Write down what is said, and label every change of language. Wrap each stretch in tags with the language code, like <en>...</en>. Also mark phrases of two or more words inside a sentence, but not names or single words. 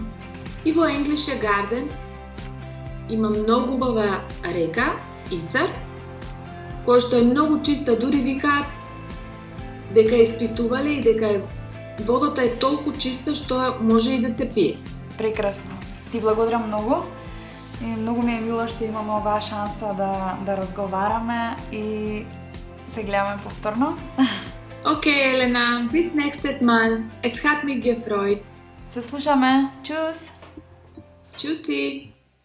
<mk>И во Englische Garden има многу убава река, Исар, која што е многу чиста, дури викаат дека е испитувале и дека водата е толку чиста што може и да се пие. Прекрасно. Ти благодарам многу. И многу ми е мило што имаме оваа шанса да разговараме и се гледаме повторно.</mk> <de>Okay, Elena, bis nächstes Mal. Es hat mich gefreut.</de> <mk>Се слушаме.</mk> <de>Чус! Tschüssi!</de>